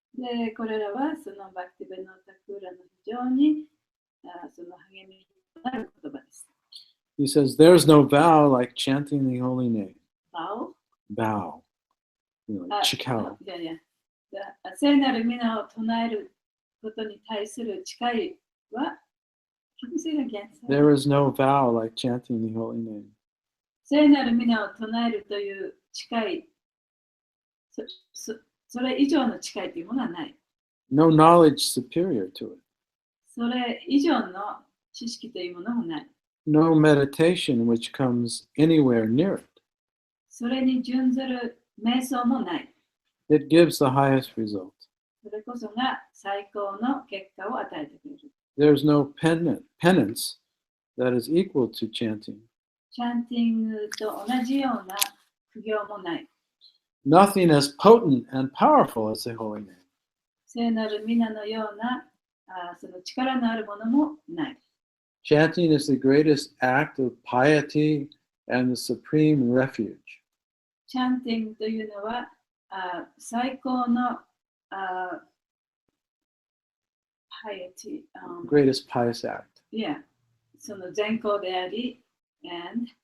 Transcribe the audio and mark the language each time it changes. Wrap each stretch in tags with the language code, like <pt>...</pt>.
<ja>で、これらはそのバクティベノタクラの非常にその励みになる言葉です。</ja> <en>He says, "There's no vow like chanting the holy name." Vow?</en> <ja>Chikao. 聖なる皆を唱えることに対する誓いは、</ja> <en>There is no vow like chanting the holy name.</en> <ja>聖なる皆を唱えるという誓い、それ以上の誓いというものはない。</ja> <en>No knowledge superior to it.</en> <ja>それ以上の知識というものもない。</ja> <en>No meditation which comes anywhere near it.</en> <ja>それに準ずる瞑想もない。</ja> <en>It gives the highest result.</en> <ja>それこそが最高の結果を与えてくれる。</ja> <en>There's no penance that is equal to chanting.</en> <ja>チャンティングと同じような苦行もない。</ja> <en>Nothing as potent and powerful as the holy name.</en> <ja>聖なる皆のようなその力のあるものもない。</ja> <en>Chanting is the greatest act of piety and the supreme refuge.</en> <ja>チャンティングというのは最高の</ja> <en>piety, greatest pious act.</en> <ja>Yeah, その善行であり、and</ja>